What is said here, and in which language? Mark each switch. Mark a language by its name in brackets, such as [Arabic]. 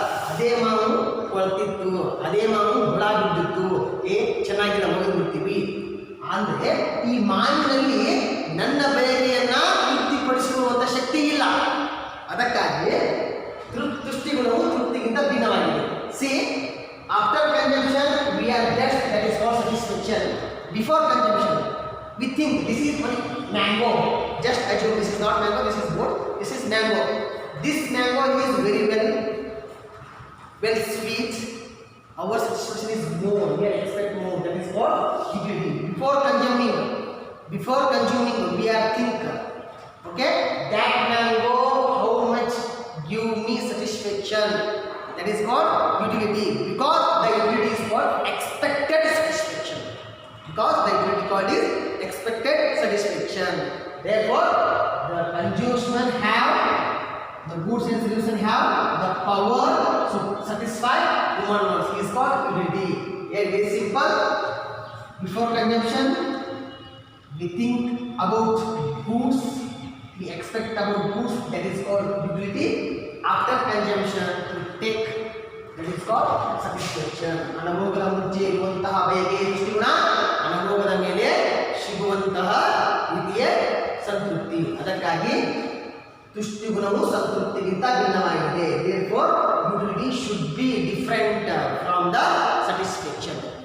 [Kannada] ಅದೇ ಮಾವು ಕೊಳ್ತಿತ್ತು, ಅದೇ ಮಾವು ಹುಳ ಬಿದ್ದಿತ್ತು, ಚೆನ್ನಾಗಿಲ್ಲ ಮುಗಿದ್ಬಿಡ್ತೀವಿ ಅಂದರೆ ಈ ಮಾವಿನಲ್ಲಿ ನನ್ನ ಬಯಕೆಯನ್ನ ತೃಪ್ತಿಪಡಿಸುವಂಥ ಶಕ್ತಿ ಇಲ್ಲ. ಅದಕ್ಕಾಗಿ ತುಷ್ಟಿ ಗುಣವು ತೃಪ್ತಿಗಿಂತ ಭಿನ್ನವಾಗಿದೆ. [English] See after consumption we are blessed, that is called satisfaction. Before consumption we think this is mango. Just assume this is not mango, this is what? This is mango. This mango is very well sweet. Our satisfaction is more. We expect more. That is what utility. Before consuming, we are think, okay, that mango how much give me satisfaction. That is what utility. Because the utility is what expected satisfaction. Because the utility called is expected satisfaction. Therefore, the consumer have, the goods and solution have the power to satisfy human wants. It is called utility. Here very simple. Before consumption, we think about goods, we expect about goods. That is called utility. After consumption, we take. That is called satisfaction. [Kannada] ಅನುಭೋಗದ ಮುಂಚೆ ಇರುವಂತಹ ಬಯಕೆ ತುಷ್ಟಿ ಗುಣ, ಅನುಭೋಗದ ಮೇಲೆ ಸಿಗುವಂತಹ ರೀತಿಯ ಸಂತೃಪ್ತಿ. ಅದಕ್ಕಾಗಿ ತುಷ್ಟಿ ಗುಣವು ಸಂತೃಪ್ತಿಗಿಂತ ಭಿನ್ನವಾಗಿದೆ. [English] Therefore, utility should be different from the satisfaction.